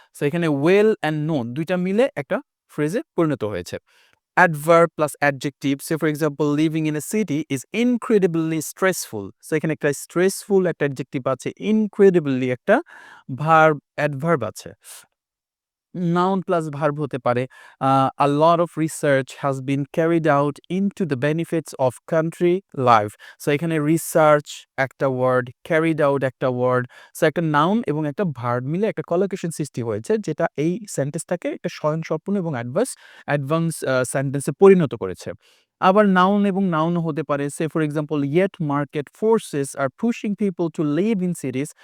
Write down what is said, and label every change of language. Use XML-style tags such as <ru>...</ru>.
<bn>So এখানে well and known ২ টা মিলে একটা ফ্রেজে পরিণত হয়েছে।</bn> <en>Adverb plus adjective say for example living in a city is incredibly stressful.</en> <bn>So এখানে একটা স্ট্রেসফুল একটা অ্যাডজেক্টিভ আছে, ইনক্রেডিবলি একটা অ্যাডভার্ব আছে।</bn> <en>noun plus verb</en> <bn>হতে পারে</bn> <en>a lot of research has been carried out into the benefits of country life.</en> <bn>So এখানে research একটা ওয়ার্ড, ক্যারিড আউট একটা ওয়ার্ড। সো একটা নাউন এবং একটা ভার্ব মিলে একটা কলোকেশন সৃষ্টি হয়েছে যেটা এই সেন্টেন্সটাকে একটা স্বয়ংসম্পূর্ণ এবং অ্যাডভান্স সেন্টেন্সে পরিণত করেছে। আবার নাউন এবং নাউনও হতে পারে</bn> <en>Say for example yet market forces are pushing people to live in cities.</en>